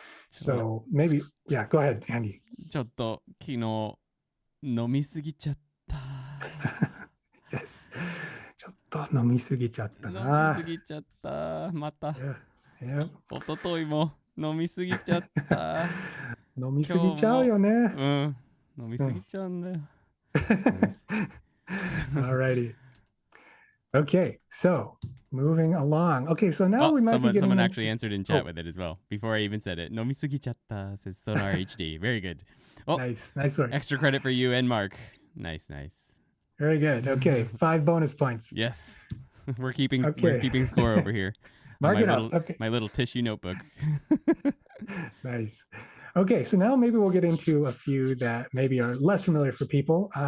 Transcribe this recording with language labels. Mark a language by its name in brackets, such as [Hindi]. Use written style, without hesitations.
[English] So maybe, yeah, go ahead, Andy. [Japanese] ちょっと昨日飲みすぎちゃった. [English] Yes. [Japanese] ちょっと飲みすぎちゃったな。飲みすぎちゃった。また。 [English] Yeah. [Japanese] おとといも飲みすぎちゃった。飲みすぎちゃうよね。飲みすぎちゃうんだよ。 [English] Alrighty. Okay, so moving along. Okay, so now we might be getting... Someone actually answered in chat with it as well. Before I even said it. [Japanese] 飲みすぎちゃった [English] says Sonar HD. Very good. Oh, nice work. Extra credit for you and Mark. Nice. Very good. Okay, 5 bonus points. Yes. We're keeping score over here. Mark it up. Okay. My little tissue notebook. Nice. Okay, so now maybe we'll get into a few that maybe are less familiar for people.